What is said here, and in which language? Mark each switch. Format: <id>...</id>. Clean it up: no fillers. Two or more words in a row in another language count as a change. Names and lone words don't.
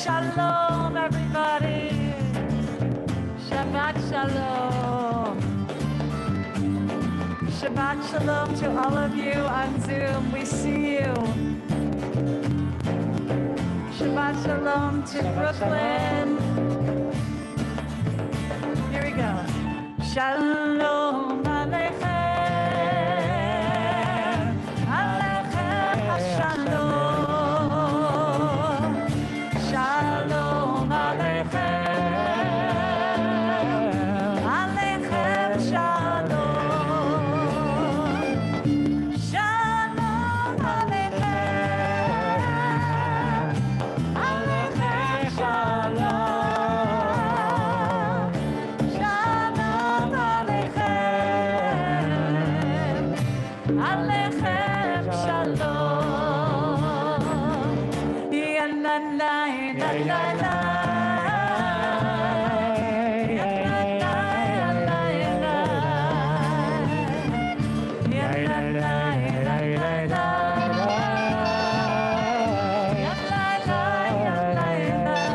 <en>Shalom, everybody.</en> <he>שבת שלום. שבת שלום</he> <en>to all of you on Zoom. We see you.</en> <he>שבת שלום</he> <en>to Brooklyn. Here we go.</en> <he>שלום עליכם. עליכם השלום. שלום עליכם. עליכם שלום. שלום עליכם. עליכם שלום. שלום עליכם. עליכם שלום. Ya la la la la la. Ya la la la la. Ya la la la la. Ya la la la la.</he>